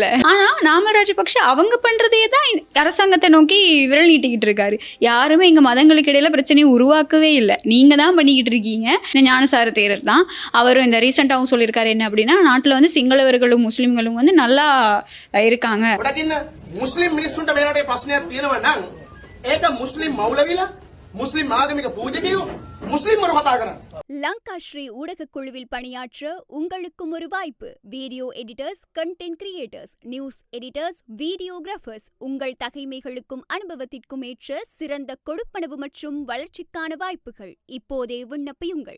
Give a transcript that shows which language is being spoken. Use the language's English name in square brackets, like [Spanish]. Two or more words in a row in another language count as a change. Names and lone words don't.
[Tamil] ஆனா நாமல் ராஜபக்ஷ அவங்க பண்றதே தான் அரசாங்கத்தை நோக்கி விரல் நீட்டிக்கிட்டு இருக்காரு. யாருமே இங்க மதங்களுக்கு இடையில பிரச்சனையை உருவாக்கவே இல்லை. நீங்க தான் பண்ணிக்கிட்டு இருக்கீங்க. இந்த ஞானசார தேரர் தான் அவரும் இந்த ரீசெண்டாகவும் சொல்லியிருக்காரு. என்ன அப்படின்னா, நாட்டுல வந்து சிங்களவர்களும் முஸ்லிம்களும் வந்து நல்லா இருக்காங்க. [Sinhala] මුස්ලිම් මිනිස්සුන්ට වෙනට ප්‍රශ්නයක් තියෙනවා නම් ඒක මුස්ලිම් මවුලවිලා මුස්ලිම් ආගමික පූජකයෝ මුස්ලිම් වරු කතා කරන්නේ. [Tamil] லங்கா ஸ்ரீ ஊடகக் குழுவில் பணியாற்ற உங்களுக்கும் ஒரு வாய்ப்பு. [English] video editors, content creators, news editors, [Tamil] வீடியோகிராஃபர்ஸ், உங்கள் தகைமைகளுக்கும் அனுபவத்திற்கும் ஏற்ற சிறந்த கொடுப்பனவு மற்றும் வளர்ச்சிக்கான வாய்ப்புகள். இப்போதே விண்ணப்பியுங்கள்.